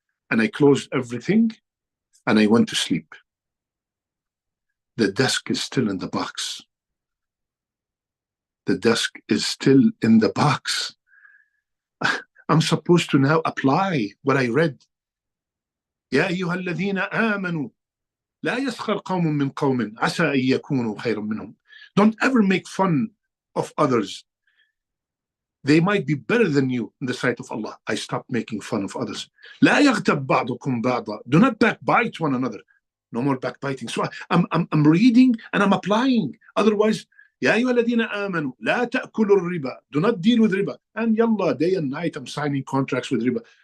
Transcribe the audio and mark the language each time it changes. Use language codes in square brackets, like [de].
[en] And I closed everything and I went to sleep. The desk is still in the box. The desk is still in the box. I'm supposed to now apply what I read. [ar] يا أيها الذين آمنوا لا يسخر قوم من قوم عسى أن يكونوا خيرا منهم. [en] Don't ever make fun of others. They might be better than you in the sight of Allah. I stopped making fun of others. [ar] لا يغتب بعضكم بعضا. [en] Do not backbite one another. No more backbiting. So I'm reading and I'm applying. Otherwise, [ar] يا أيها الذين آمنوا لا تأكلوا الربا. [en] Do not deal with riba. And yalla, day and night I'm signing contracts with riba.